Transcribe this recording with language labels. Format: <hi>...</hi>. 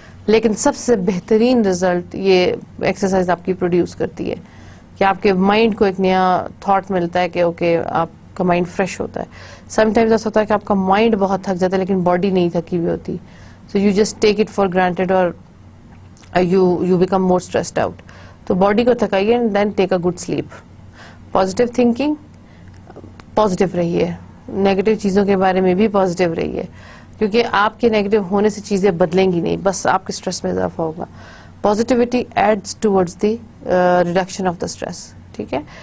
<ur>لیکن سب سے بہترین رزلٹ یہ ایکسرسائز آپ کی پروڈیوس کرتی ہے کہ آپ کے مائنڈ کو ایک نیا تھاٹ ملتا ہے کہ اوکے آپ کا مائنڈ فریش ہوتا ہے. سم ٹائمز ایسا ہوتا ہے کہ آپ کا مائنڈ بہت تھک جاتا ہے لیکن باڈی نہیں تھکی ہوئی ہوتی,</ur> <en>so you just take it for granted</en> <ur>اور</ur> <en>you become more stressed out.</en> <ur>تو باڈی کو تھکائیے</ur> <en>and then take a good sleep.</en> <ur>Positive thinking, positive رہیے. نیگیٹو چیزوں کے بارے میں بھی پازیٹیو رہیے, کیونکہ آپ کے نیگیٹو ہونے سے چیزیں بدلیں گی نہیں, بس آپ کے اسٹریس میں اضافہ ہوگا.</ur> <en>positivity adds towards the reduction of the stress,</en> <ur>ٹھیک ہے.</ur>